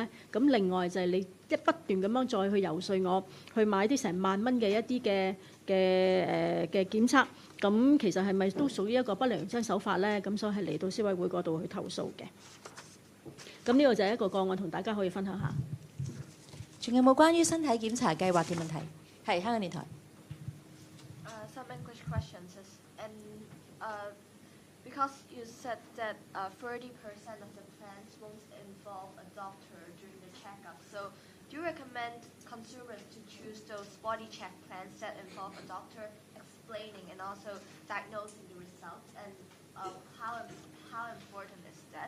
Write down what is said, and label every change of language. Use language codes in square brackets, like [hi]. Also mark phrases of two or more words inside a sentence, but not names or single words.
[yue] 咁另外就係你不斷咁樣再去游說我去買啲成1萬蚊嘅一啲嘅檢測，咁其實係咪都屬於一個不良營商手法咧？咁所以係嚟到消委會嗰度去投訴嘅。咁呢個就係一個個案，同大家可以分享下。仲有冇關於身體檢查計劃嘅問題？係香港電台。 [en] Some English questions and because you said that 30% of the plans won't involve a doctor during the checkup, so do you recommend consumers to choose those body check plans that involve a doctor explaining and also diagnosing the results, and how important is that?